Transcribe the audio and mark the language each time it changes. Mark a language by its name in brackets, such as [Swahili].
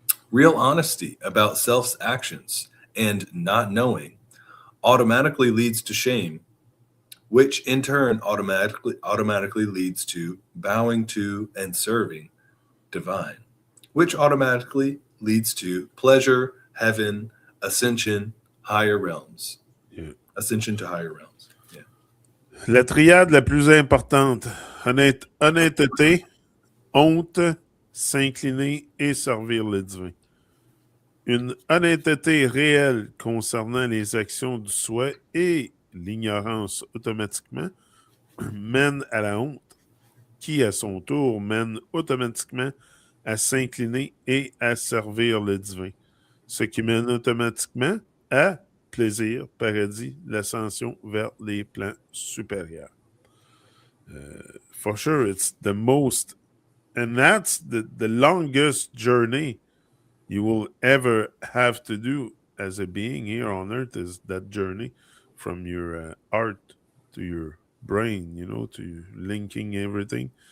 [English] Real honesty about self's actions and not knowing automatically leads to shame, which in turn automatically leads to bowing to and serving divine, which automatically leads to pleasure, heaven, ascension, higher realms. Yeah. Ascension to higher realms. Yeah. [French] La triade la plus importante, honnêteté, honte, s'incliner et servir le divin. Une honnêteté réelle concernant les actions du souhait et l'ignorance automatiquement mène à la honte, qui à son tour mène automatiquement à s'incliner et à servir le divin, ce qui mène automatiquement à plaisir, paradis, l'ascension vers les plans supérieurs. [English] For sure, it's the most, and that's the longest journey you will ever have to do as a being here on earth is that journey from your heart to your brain, to linking everything,